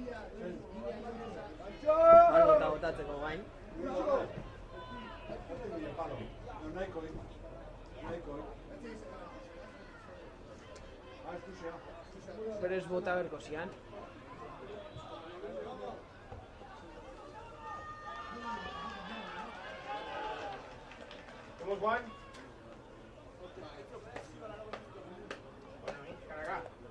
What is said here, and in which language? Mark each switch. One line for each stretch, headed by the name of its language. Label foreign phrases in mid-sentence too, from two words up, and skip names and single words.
Basque: Balota botatzeko gain. Nahiko, nahiko. Pero ez bota berko zian.
Spanish: ¿Cómo, Juan? Cara acá.